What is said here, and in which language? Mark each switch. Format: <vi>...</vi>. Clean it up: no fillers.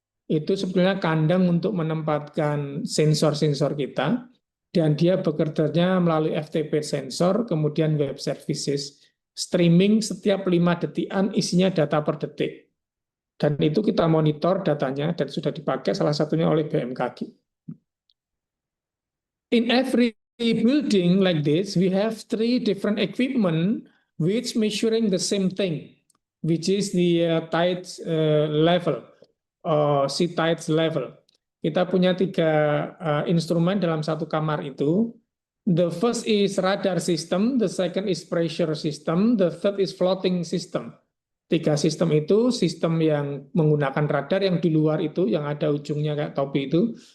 <id>Itu sebenarnya kandang untuk menempatkan sensor-sensor kita, dan dia bekerjanya melalui FTP sensor, kemudian web services, streaming setiap 5 detikan isinya data per detik. Dan itu kita monitor datanya dan sudah dipakai salah satunya oleh BMKG.</id> <en>In every building like this, we have 3 different equipment which measuring the same thing, which is the tide level, sea tide level.</en> <id>Kita punya 3 instrumen dalam satu kamar itu.</id> <en>The first is radar system, the second is pressure system, the third is floating system.</en> <id>3 sistem itu, sistem yang menggunakan radar yang di luar itu, yang ada ujungnya kayak topi itu.</id>